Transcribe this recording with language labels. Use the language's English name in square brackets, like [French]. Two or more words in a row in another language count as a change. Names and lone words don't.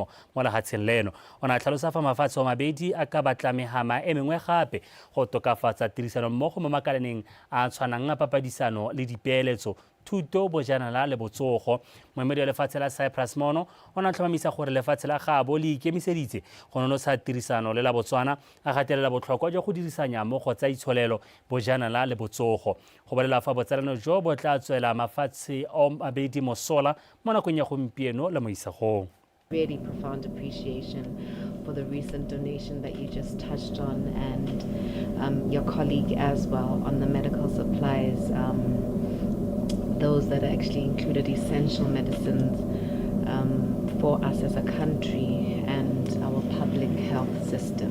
[Tswana] mo lefatsheng leno o ne a tlhalosa fa mafatshe a mabedi a ka batla megama e mengwe gape go tokafatsa tirisano mmogo mo makalaneng a tshwanang a papadisano le dipeeletso thuto bojanala le botsogo moemedi wa lefatshe la Cyprus mono o na tlhomamisa gore lefatshe la gabo le ikemiseditse go nonotsha tirisano le la Botswana a gatelela botlhokwa jwa go dirisanya mmogo tsa itsholelo bojanala le botsogo go bolela fa botsalano jo bo tla tswela mafatshe a mabedi mosola mo nakong ya gompieno le mo isagong. [English] Really profound appreciation for the recent donation that you just touched on and your colleague as well on the medical supplies. Those that actually included essential medicines for us as a country and our public health system.